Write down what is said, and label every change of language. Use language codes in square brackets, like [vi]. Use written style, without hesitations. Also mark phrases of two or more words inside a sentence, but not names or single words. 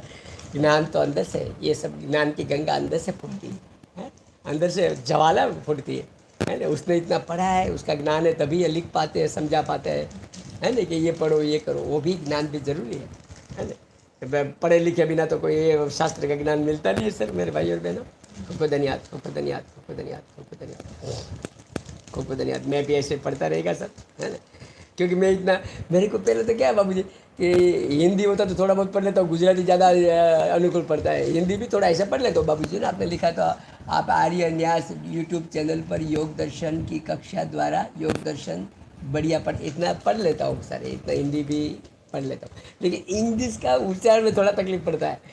[hi] ज्ञान तो अंदर से, ये सब ज्ञान की गंगा अंदर से फूटती है, अंदर से ज्वाला फूटती है ना। उसने इतना पढ़ा है, उसका ज्ञान है, तभी ये लिख पाते हैं, समझा पाते हैं, है ना, कि ये पढ़ो ये करो। वो भी ज्ञान भी जरूरी है ना। पढ़े लिखे बिना तो कोई ये शास्त्र का ज्ञान मिलता नहीं है सर मेरे भाई और बहनों। खूब धन्यवाद, खूब धन्यवाद, खूब धन्यवाद, खूब धन्यवाद, खूब धन्यवाद। मैं भी ऐसे पढ़ता रहेगा सर, है ना। क्योंकि मैं इतना, मेरे को पहले तो क्या है बाबू जी कि हिंदी होता तो थोड़ा बहुत पढ़ लेता हूँ, गुजराती ज़्यादा अनुकूल पड़ता है, हिंदी भी थोड़ा ऐसा पढ़ लेता हूँ। बाबू जी ने आपने लिखा तो आप आर्य न्यास यूट्यूब चैनल पर योग दर्शन की कक्षा द्वारा योग दर्शन बढ़िया इतना पढ़ लेता हूँ सर, इतना हिंदी भी पढ़ लेता हूँ, लेकिन इंग्लिश का उच्चारण में थोड़ा तकलीफ पड़ता है।